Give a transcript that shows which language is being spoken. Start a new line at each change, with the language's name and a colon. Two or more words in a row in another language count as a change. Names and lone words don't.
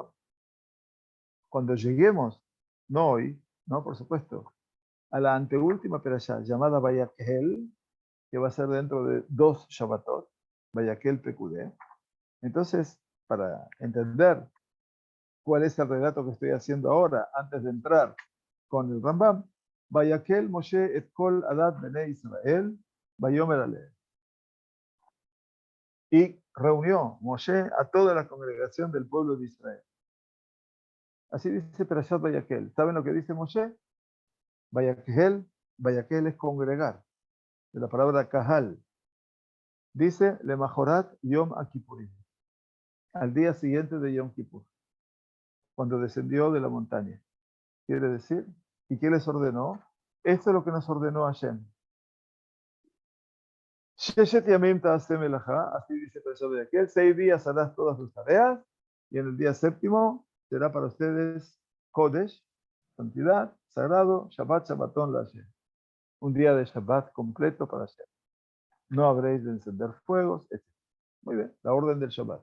Spanish: Cuando lleguemos, no hoy, no, por supuesto, a la anteúltima perashá llamada Vayakhel, que va a ser dentro de 2 Shabbatot, Vayakhel Pekudé. Entonces, para entender cuál es el relato que estoy haciendo ahora, antes de entrar con el Rambam,
Hebrew: ויקהל משה את כל עדת בני ישראל, ויאמר אלהם.
Spanish: Y reunió Moshe a toda la congregación del pueblo de Israel. Así dice Perashat Vayakhel. ¿Saben lo que dice Moshe? Vayakhel es congregar, de la palabra kahal.
Hebrew: Dice, למחרת יום כיפורים,
Spanish: al día siguiente de Yom Kippur, cuando descendió de la montaña. Quiere decir, ¿y qué les ordenó? Esto es lo que nos ordenó Hashem.
Hebrew: ששת ימים תעשה מלאכה,
Spanish: así dice Perashat Vayakhel, 6 días harás todas tus tareas, y en el día séptimo será para ustedes Kodesh, santidad, sagrado,
Hebrew: שבת, שבתון להשם.
Spanish: Un día de Shabbat completo para Hashem. No habréis de encender fuegos, etc. Muy bien, la orden del Shabbat.